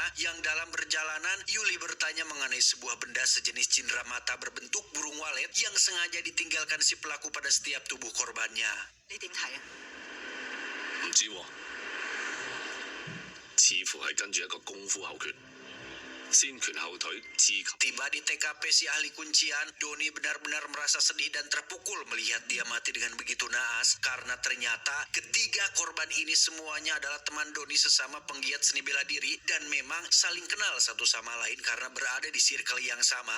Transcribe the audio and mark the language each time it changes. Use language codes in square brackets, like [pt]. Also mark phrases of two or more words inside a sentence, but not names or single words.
[id] Yang dalam perjalanan, Yuli bertanya mengenai sebuah benda sejenis cindera mata berbentuk burung walet yang sengaja ditinggalkan si pelaku pada setiap tubuh korbannya. [yue] 你點睇啊？唔知喎，似乎係跟住一個功夫口訣，先拳後腿刺球。 [id] Tiba di TKP si ahli kuncian, Doni benar-benar merasa sedih dan terpukul melihat dia mati dengan begitu naas karena ternyata ketiga korban ini semuanya adalah teman Doni sesama penggiat seni bela diri dan memang saling kenal satu sama lain karena berada di circle yang sama.